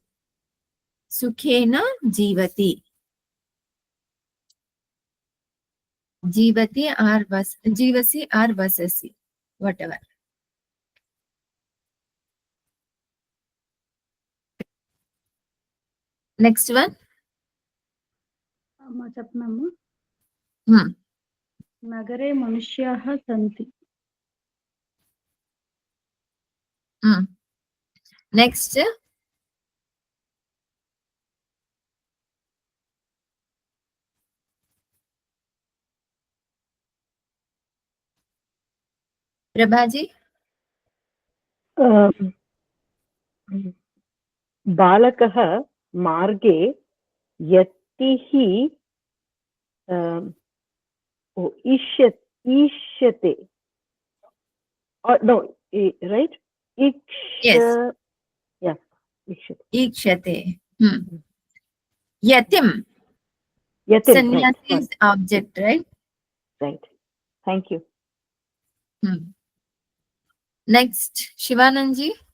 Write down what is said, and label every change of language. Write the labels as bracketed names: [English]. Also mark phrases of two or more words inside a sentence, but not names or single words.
[Sanskrit] सुखेन जीवति. [English] Jivati or Jivasi or Vasasi. Whatever. Next one. [Telugu] అమ్మ చెప్పనమ్మా. Hmm. [Sanskrit] నగరే మనుష్యాः సంతి. Hmm. [English] Next. Prabhaji. [Sanskrit] बालकः मार्गे यतिः ईष्यते [English] no right Yes. yeah ईष्यते Ikshate. Yatim. yatim Sannyasi is object, right? right thank you Next, Shivananji.